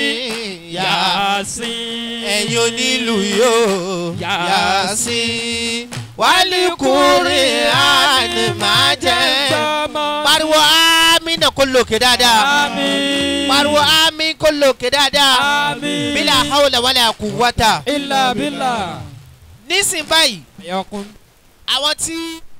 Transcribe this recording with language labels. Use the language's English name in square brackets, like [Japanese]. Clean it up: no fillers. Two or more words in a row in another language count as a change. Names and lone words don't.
[Yoruba] Yasin. ẹ̀yin onílù yóò Yasin wálíkúrì àní má jẹ́ ń gbọ́mọ̀. pariwo àmín náà kó lókè dáadáa. Àmín. pariwo àmín kó lókè dáadáa. Àmín. [Arabic] بلا حول ولا قوة. إلا بالله. [Yoruba] nísìnyí báyìí Yakun. àwọn tí